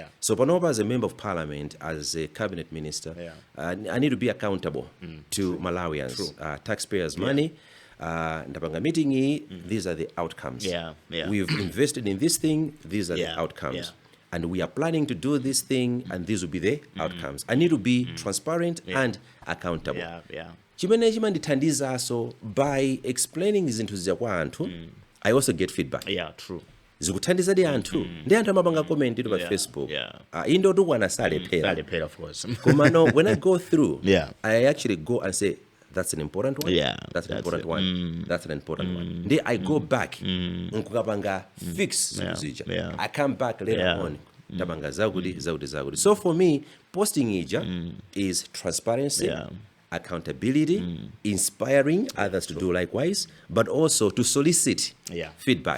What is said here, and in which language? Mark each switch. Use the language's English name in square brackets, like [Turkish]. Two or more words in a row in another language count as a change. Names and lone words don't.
[English] So, Panopa, as a member of parliament, as a cabinet minister, I need to be accountable to Malawians, taxpayers' money. [Nyanja] Ndapanga meeting [English] these are the outcomes. Yeah. We've invested in this thing, these are the outcomes. Yeah. And we are planning to do this thing, and these will be the outcomes. I need to be transparent and accountable. Yeah. [Nyanja] Chimene chimandithandiza [English] so by explaining [Nyanja] zinthu zija kwa anthu, [English] I also get feedback. Yeah, true. [Nyanja] Zikuthandiza di anthu. Ndi anthu amapanga comment pa Facebook. Indo tukwana salephera. Salephera, [English] of course. Kumano, when I go through, Yeah. I actually go and say, that's an important one. Yeah, That's an important it. one. That's an important one. Then I go back. [Nyanja] Nkukapanga fix zija. [English] Yeah. I come back later on. [Nyanja] Tabanga zagudi. [English] So for me, posting ija is transparency, accountability, inspiring others to do likewise, but also to solicit feedback